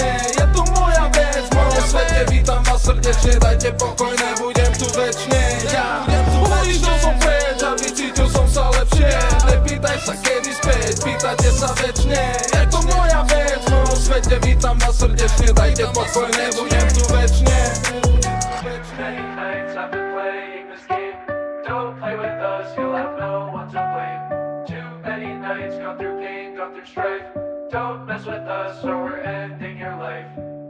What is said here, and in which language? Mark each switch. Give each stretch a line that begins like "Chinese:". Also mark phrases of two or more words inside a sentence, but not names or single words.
Slovak: Je to moja vec, v mojom svete, vítam vás srdečne. Dajte pokoj, nebudem tu večne. Ja odišiel som preč a vycítil som sa lepšie. Nepýtaj sa kedy späť, pýtajte sa večne. Je to moja vec, v mojom svete, vítam vás srdečne. Dajte pokoj, nebudem tu večne.
English: Many nights I've been playing this game. Don't play with us, you'll have no one to blame. Too many nights, gone through pain, gone through strife. Don't mess with us or we're ending your life.